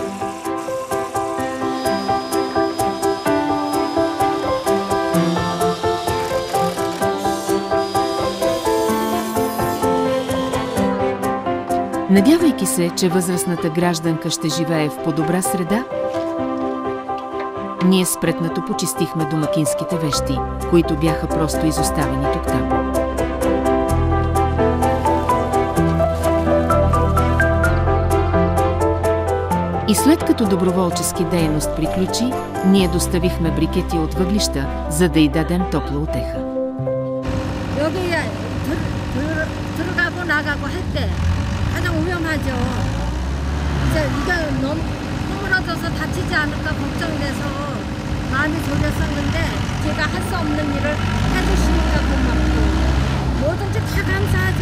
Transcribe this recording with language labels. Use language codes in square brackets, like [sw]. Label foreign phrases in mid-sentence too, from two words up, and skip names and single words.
[bg] Надявайки се, че възрастната гражданка ще живее в по-добра среда, ние спретнато почистихме домакинските вещи, които бяха просто изоставени тук-там. И след като доброволчески дейност приключи, ние доставихме брикети от въглища, за да й дадем топла утеха. [ko] 여기에 들어가고 나가고 할 때 가장 위험하죠. 이제 이게 너무 흐물어져서 다치지 않을까 걱정돼서 마음이 졸였었는데 제가 할 수 없는 일을 해주시니까 고맙고 뭐든지 다 감사하죠.